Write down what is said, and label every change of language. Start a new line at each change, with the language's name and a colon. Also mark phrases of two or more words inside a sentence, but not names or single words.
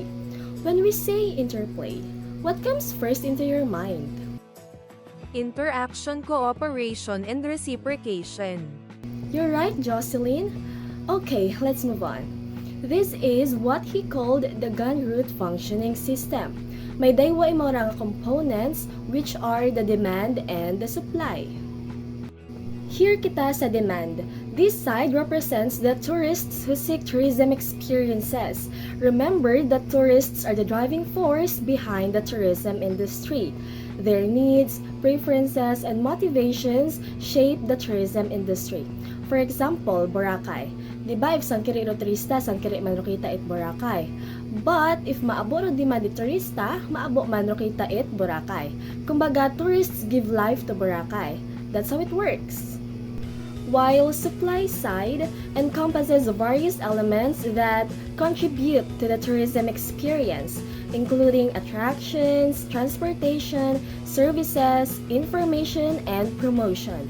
English: When we say interplay, what comes first into your mind? Interaction, cooperation, and reciprocation. You're right, Jocelyn. Okay, let's move on. This is what he called the Gan Route Functioning System.
Aklanon: May daywa mga
English: components which are the demand and the supply. Here
Aklanon: kita sa
English: demand. This side represents the tourists who seek tourism experiences. Remember that tourists are the driving force behind the tourism industry. Their needs, preferences, and motivations shape the tourism industry. For example,
Aklanon: Boracay. Diba, if san kiri ro turista, san kiri man ro kita it Boracay. But, if maabo ro di man di turista, maabo man ro kita it Boracay. Kumbaga,
English: tourists give life to Boracay. That's how it works. While supply side encompasses various elements that contribute to the tourism experience, including attractions, transportation, services, information, and promotion.